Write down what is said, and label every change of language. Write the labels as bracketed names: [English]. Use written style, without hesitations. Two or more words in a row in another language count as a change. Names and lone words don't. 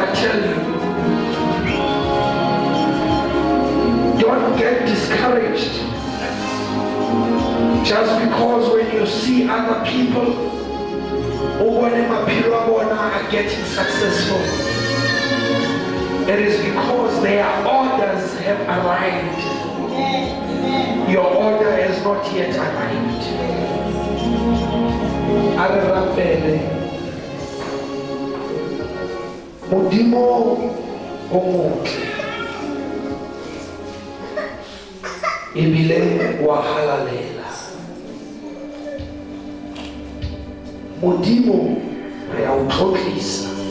[English] tell you, don't get discouraged just because when you see other people who are getting successful. It is because their orders have arrived. Your order has not yet arrived. [Tswana] Modimo omuhle ebile wa halalela. Modimo re a utlhotlisa.